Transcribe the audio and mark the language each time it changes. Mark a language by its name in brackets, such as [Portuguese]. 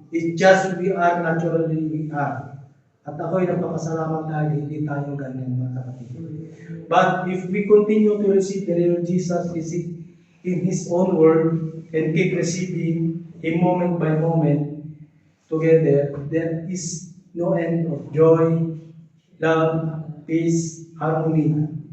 [English] It's just we are naturally we are. [Filipino] At ako'y nagpapasalamat dahil hindi tayo ganyan mga kapatid. [English] But if we continue to receive the real Jesus in His own word and keep receiving Him moment by moment together, there is no end of joy, love, peace, harmony.